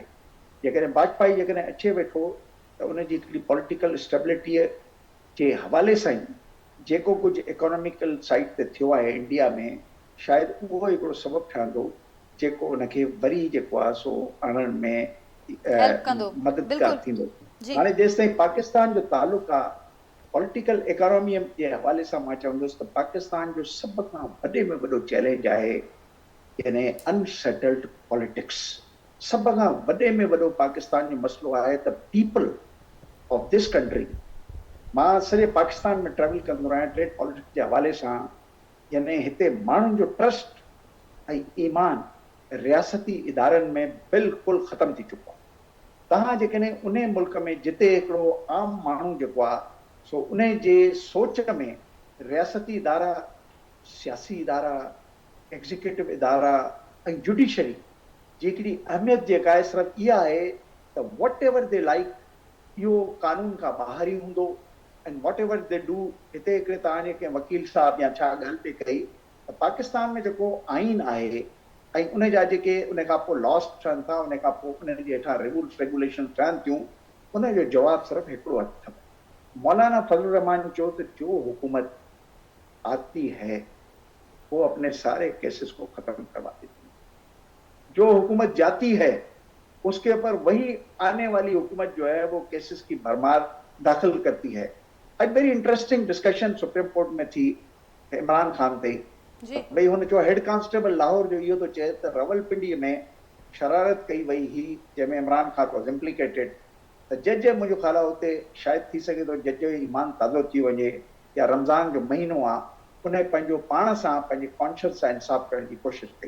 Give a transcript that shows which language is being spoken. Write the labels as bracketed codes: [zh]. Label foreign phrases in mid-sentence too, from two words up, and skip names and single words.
[sd] जेकॾहिं वाजपेयी जेकॾहिं अचे वेठो त उनजी हिकिड़ी [en] political stability [sd] जे हवाले सां ई जेको कुझु [en] economical side [sd] ते थियो आहे इंडिया में, शायदि उहो हिकिड़ो सबबु ठहंदो जेको उनखे वरी जेको आहे सो आणण में मददगार थींदो। हाणे जेसिताईं पाकिस्तान जो तालुक़ु आहे [en] political economy [sd] जे हवाले सां मां चवंदुसि त पाकिस्तान जो सभ खां वॾे में वॾो चैलेंज आहे यानी [en] unsettled politics. [sd] सभ खां वॾे में वॾो पाकिस्तान जो मसइलो आहे त [en] people of this country, [sd] मां सॼे पाकिस्तान में ट्रेवल कंदो आहियां [en] trade politics [sd] जे हवाले सां, यानी हिते माण्हुनि जो ट्रस्ट ऐं ईमान रियासती इदारनि में बिल्कुलु ख़तमु थी चुको आहे। तव्हां जेकॾहिं उन मुल्क में जिते हिकिड़ो आम माण्हू जेको आहे सो उन जे सोच में रियासती इदारा, सियासी इदारा, एग्जीक्यूटिव इदारा ऐं जुडिशरी जी हिकिड़ी अहमियत जेका आहे सिर्फ़ु इहा आहे त [en] whatever they like [sd] इहो कानून खां ॿाहिरि ई हूंदो [en] and whatever they do. [sd] हिते हिकिड़े तव्हांजे कंहिं वकील साहब या छा ॻाल्हि पई कई त पाकिस्तान में जेको आइन आहे ऐं उन जा जेके उन खां पोइ लॉस ठहनि था, उन खां पोइ उन जे हेठां [en] rules regulation [sd] ठहनि थियूं, उन जो जवाबु सिर्फ़ु हिकिड़ो अथव। मौलाना फजल रहमान चयो त [ur] جو حکومت آتی ہے وہ اپنے سارے کیسز کو ختم کروا دیتی ہے، جو حکومت جاتی ہے اس کے اوپر وہی آنے والی حکومت جو ہے وہ کیسز کی بھرمار داخل کرتی ہے. [sd] एक [en] very interesting discussion [sd] सुप्रीम कोर्ट में थी इमरान खान ते भई हुन चयो हेड कांस्टेबल लाहौर जो इहो थो चए त रवलपिंडीअ में शरारत कई वई हुई जंहिंमें इमरान खान [en] was implicated. [sd] त जज मुंहिंजो ख़्याल आहे हुते शायदि थी सघे थो जज जो ईमान ताज़ो थी वञे या रमज़ान जो महीनो आहे, उन पंहिंजो पाण सां पंहिंजे कॉन्शियस सां इंसाफ़ करण जी कोशिशि कई।